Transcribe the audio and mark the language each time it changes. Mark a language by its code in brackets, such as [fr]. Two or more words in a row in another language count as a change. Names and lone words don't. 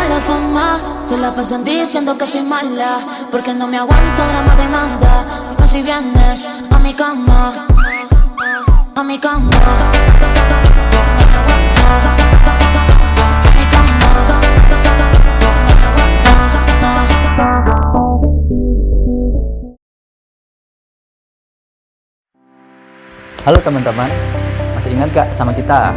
[es] fumar, se la pasan diciendo que soy mala, porque no me aguanto grama de nada. Y más si vienes a mi cama, a mi cama. [id] Halo teman-teman, masih ingat gak sama kita?